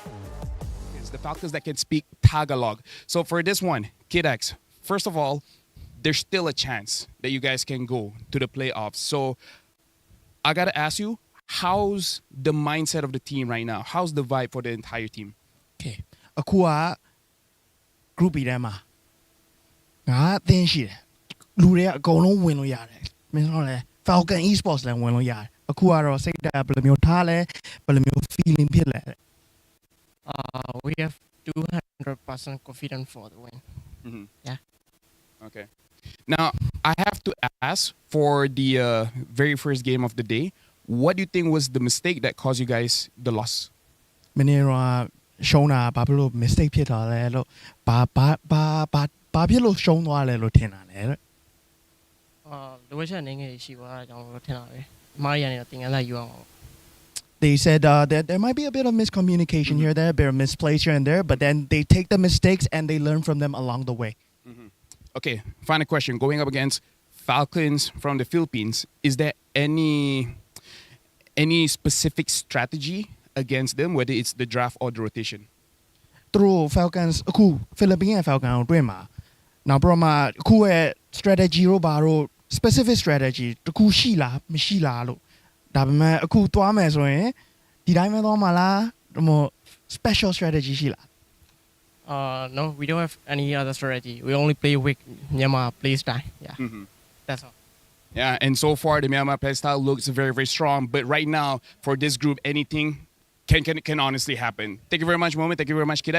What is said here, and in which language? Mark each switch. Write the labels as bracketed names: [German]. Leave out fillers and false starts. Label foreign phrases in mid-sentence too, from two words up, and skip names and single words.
[English] It's the Falcons that can speak Tagalog. So for this one, Kid X, first of all, there's still a chance that you guys can go to the playoffs. So I gotta ask you, how's the mindset of the team right now? How's the vibe for the entire team? [Burmese] Okay. အခုက group B ထဲမှာငါအသင်းရှိတယ်လူတွေကအကုန်လုံးဝင်လို့ရတယ်မင်းတို့လည်း Falcon Esports လည်းဝင်လို့ရတယ်အခုကတော့စိတ်ဓာတ်ဘယ်လိုမျိုးထားလဲဘယ်လိုမျိုး feeling ဖြစ်လဲ [English] we have 200% confident for the win. Yeah. Okay. Now, I have to ask for the very first game of the day, what do you think was the mistake that caused you guys the loss? [Burmese] မနေ့ကရှုံးတာဘာဖြစ်လို့ mistake ဖြစ်တာလဲလို့ဘာဖြစ်လို့ရှုံးသွားလဲလို့ထင်တာလဲတဲ့ လိုအပ်ချက်အနေငယ်ရှိသွားတာကြောင့်လို့ထင်တာပဲမာရီယာနေတော့တင်ငန်းလိုက်ယူအောင် [English] they said that there might be a bit of miscommunication here, there, a bit of misplace here and there, but then they take the mistakes and they learn from them along the way. Okay, final question. Going up against Falcons from the Philippines, is there any specific strategy against them, whether it's the draft or the rotation? [Burmese] Through Falcons အခု Philippines ရဲ့ Falcon ကိုတွေ့မှာနောက်ပြီးတော့မှအခုရဲ့ strategy တို့ဘာတို့ [English] specific strategy [Burmese] တခုရှိလားမရှိလားလို့ဒါပေမဲ့အခုသွားမယ်ဆိုရင်ဒီတိုင်းပဲသွားမှာလားဒါမှမဟုတ် [English] special strategy [Burmese] ရှိလား [English] No, we don't have any other strategy. We only play with Myanmar play style. Yeah, that's all. Yeah, and so far the Myanmar play style looks very, very strong. But right now, for this group, anything can honestly happen. Thank you very much, Moment. Thank you very much, Kidex.